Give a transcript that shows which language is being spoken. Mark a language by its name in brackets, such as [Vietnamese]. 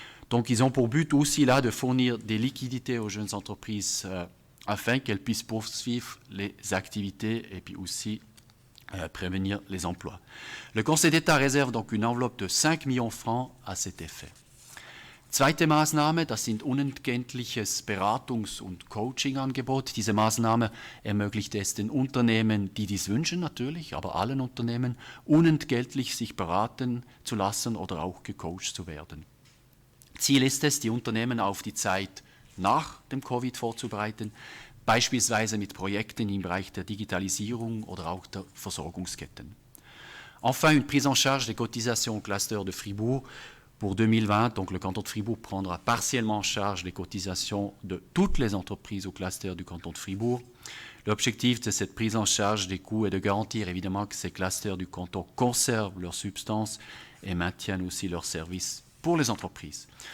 [French] Donc ils ont pour but aussi là de fournir des liquidités aux jeunes entreprises afin qu'elles puissent poursuivre les activités et puis aussi prévenir les emplois. Le Conseil d'État réserve donc une enveloppe de 5 millions de francs à cet effet. [German] Zweite Maßnahme, das sind unentgeltliches Beratungs- und Coaching-Angebot. Diese Maßnahme ermöglicht es den Unternehmen, die dies wünschen natürlich, aber allen Unternehmen, unentgeltlich sich beraten zu lassen oder auch gecoacht zu werden. Ziel ist es, die Unternehmen auf die Zeit nach dem Covid vorzubereiten, beispielsweise mit Projekten im Bereich der Digitalisierung oder auch der Versorgungsketten. [French] Enfin, une prise en charge des cotisations au cluster de Fribourg. Pour 2020, donc le canton de Fribourg prendra partiellement en charge les cotisations de toutes les entreprises au cluster du canton de Fribourg. L'objectif de cette prise en charge des coûts est de garantir évidemment que ces clusters du canton conservent leur substance et maintiennent aussi leurs services pour les entreprises.